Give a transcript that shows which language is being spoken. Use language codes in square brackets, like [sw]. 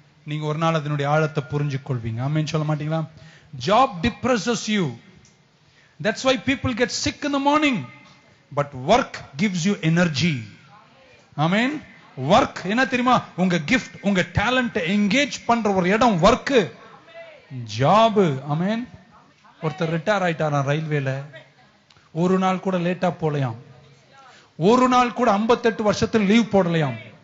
[ta] நீங்க ஒரு நாள் அதனுடைய ஆழத்தை புரிஞ்சு கொள்வீங்க. ஆமென் சொல்ல மாட்டீங்களா? [en] Job depresses you. That's why people get sick in the morning. But work gives you energy. Amen. [ta] Work என்ன தெரியுமா? உங்க gift, உங்க talent engage பண்ற ஒரு இடம் work. Job. Amen. ஒருத்தர் ரிட்டையர் ஆயிட்டாராம் ரயில்வேல. ஒரு நாள் கூட லேட்டா போலையாம். ஒரு நாள் கூட 58 வருஷத்துல லீவ் போடலையாம்.